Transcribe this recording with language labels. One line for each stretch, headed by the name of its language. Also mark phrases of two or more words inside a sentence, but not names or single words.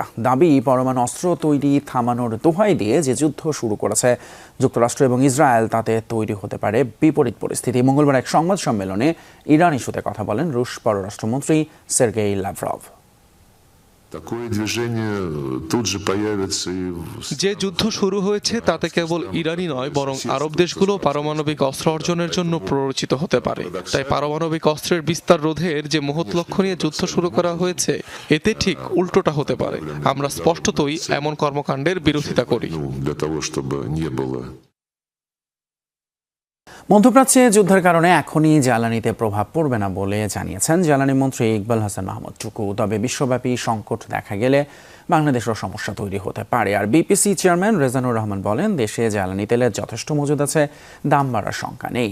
Bangla: দাবি, পরমাণু অস্ত্র তৈরি থামানোর দোহাই দিয়ে যে যুদ্ধ শুরু করেছে যুক্তরাষ্ট্র এবং ইসরায়েল, তাতে তৈরি হতে পারে বিপরীত পরিস্থিতি। মঙ্গলবার এক সংবাদ সম্মেলনে ইরান ইস্যুতে কথা বলেন রুশ পররাষ্ট্রমন্ত্রী সের্গেই লাভরভ।
Russian: Такое движение тут же появится и
Bangla: যে যুদ্ধ শুরু হয়েছে তাতে কেবল ইরানই নয় বরং আরব দেশগুলো পারমাণবিক অস্ত্র অর্জনের জন্য প্ররোচিত হতে পারে। তাই পারমাণবিক অস্ত্রের বিস্তার রোধের যে মহৎ লক্ষ্য নিয়ে যুদ্ধ শুরু করা হয়েছে এতে ঠিক উল্টোটা হতে পারে। আমরা স্পষ্টতই এমন কর্মকাণ্ডের বিরোধিতা করি।
Russian: для того, чтобы не было.
Bangla: মধ্যপ্রাচ্যে যুদ্ধের কারণে এখনই জ্বালানিতে প্রভাব পড়বে না বলে জানিয়েছেন জ্বালানি মন্ত্রী ইকবাল হাসান মাহমুদ টুকু। তবে বিশ্বব্যাপী সংকট দেখা গেলে বাংলাদেশেরও সমস্যা তৈরি হতে পারে। আর বিপিসি চেয়ারম্যান রেজানুর রহমান বলেন, দেশে জ্বালানি তেলের যথেষ্ট মজুদ আছে, দাম বাড়ার শঙ্কা নেই।